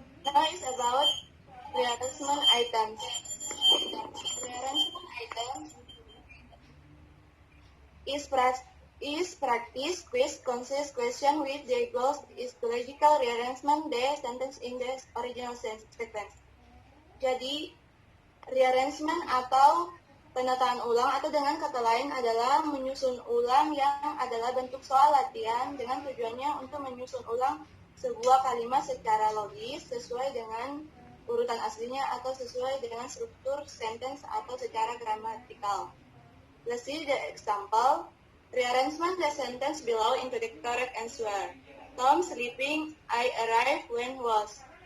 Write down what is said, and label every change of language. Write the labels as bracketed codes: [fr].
[en] Now is about rearrangement items. Rearrangement items is practice quiz consists question with the goals is the logical rearrangement the sentence in the original sequence. [id] Jadi rearrangement atau penataan ulang atau dengan kata lain adalah menyusun ulang yang adalah bentuk soal latihan dengan tujuannya untuk menyusun ulang sebuah kalimat secara logis sesuai dengan urutan aslinya atau sesuai dengan struktur sentence atau secara gramatikal. [en] Let's see the example. Rearrangement the sentence below into the correct answer. Tom sleeping, I arrived when was.